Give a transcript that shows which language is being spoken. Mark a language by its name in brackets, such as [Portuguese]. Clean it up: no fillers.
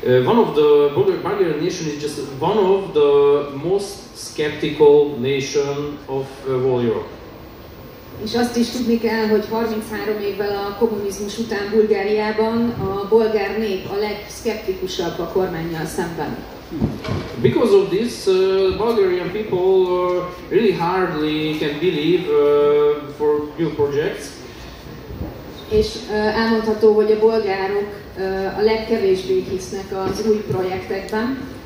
[English] One of the Bulgarian nation is just one of the most skeptical nation of all Europe. [Hungarian] És azt is tudni kell, hogy 33 évvel a kommunizmus után Bulgáriában a bolgár nép a legszkeptikusabb a kormánnyal szemben. [English] Because of this, Bulgarian people really hardly can believe for new projects. [Hungarian] És elmondható, hogy a bolgárok a legkevésbé hisznek az új projektekben.